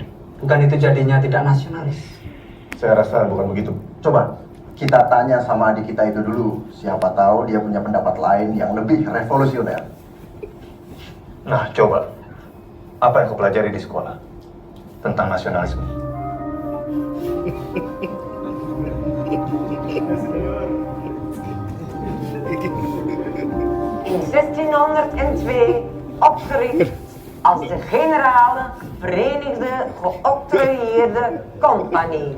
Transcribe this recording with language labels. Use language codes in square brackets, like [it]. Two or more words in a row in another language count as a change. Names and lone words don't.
[id] Bukan itu jadinya tidak nasionalis? Saya rasa bukan begitu. Coba kita tanya sama adik kita itu dulu. Siapa tahu dia punya pendapat lain yang lebih revolusioner. Nah, coba. Apa yang kau pelajari di sekolah tentang nasionalisme? [nl] In 1602 opgericht als de Generale Verenigde Geoctrooieerde Compagnie.